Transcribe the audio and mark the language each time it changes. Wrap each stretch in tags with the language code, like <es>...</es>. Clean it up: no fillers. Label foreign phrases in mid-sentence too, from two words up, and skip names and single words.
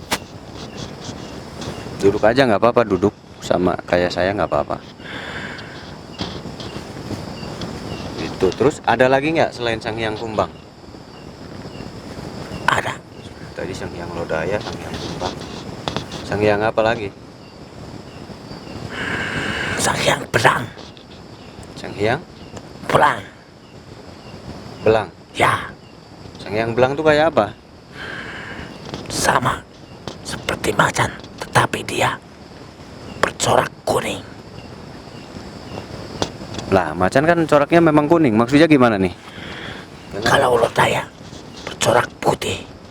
<id>Duduk aja nggak apa-apa, duduk sama kayak saya nggak apa-apa. Itu terus ada lagi nggak selain Sang Hyang Kumbang? ada Tadi Sang Hyang Lodaya, Sang Hyang Kumbang. Sang Hyang apa lagi? Sang Hyang Belang. Sang Hyang Belang. Belang. Ya, Sang Hyang Belang tuh kayak apa? sama seperti macan, tetapi dia bercorak kuning. Lah, macan kan coraknya memang kuning. Maksudnya gimana nih? Kalau Lodaya bercorak putih.</id>